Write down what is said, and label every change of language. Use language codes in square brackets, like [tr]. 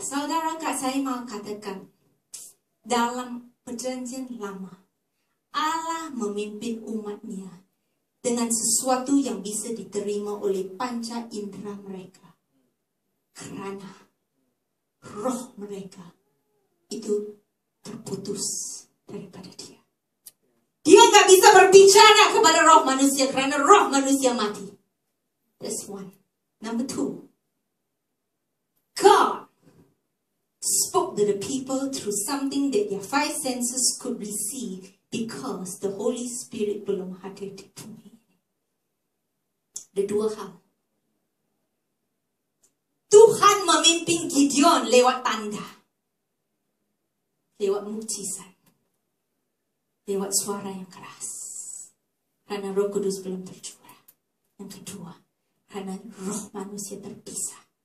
[id] Saudara, saya mau katakan, dalam Perjanjian Lama, Allah memimpin umatnya dengan sesuatu yang bisa diterima oleh panca indera mereka. Karena roh mereka itu terputus daripada dia. Dia nggak bisa berbicara kepada roh manusia karena roh manusia mati. [en] That's one. Number two, God spoke to the people through something that their five senses could receive because the Holy Spirit [id] belum hadir di bumi. Ada dua hal. Tuhan memimpin Gideon lewat tanda, lewat mukjizat, lewat suara yang keras. Karena Roh Kudus belum tercurah. Yang kedua, karena roh manusia terpisah.